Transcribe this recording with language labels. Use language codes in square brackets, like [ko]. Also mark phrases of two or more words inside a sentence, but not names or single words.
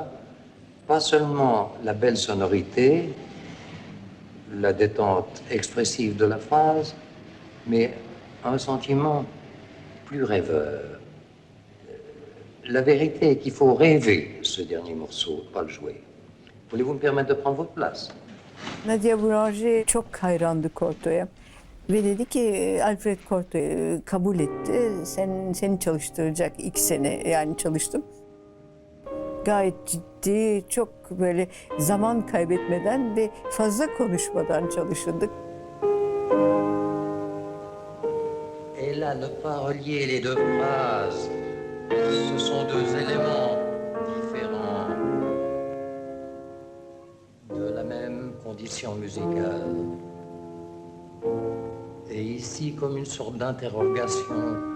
[fr] Pas seulement la belle sonorité, la détente expressive de la phrase, mais un sentiment plus rêveur. La vérité est qu'il faut rêver ce dernier morceau, pas le jouer. Voulez-vous me permettre de prendre votre place? [tr] Nadia Boulanger çok hayrandı Corto'ya. Ve dedi ki Alfred Corto kabul etti. Seni çalıştıracak 2 sene yani çalıştım. Gayet ciddi, çok böyle zaman kaybetmeden ve fazla konuşmadan çalışıldık. [fr] Et là, ne pas relier les deux phrases, ce sont deux éléments différents de la même condition musicale. Et ici, comme une sorte d'interrogation.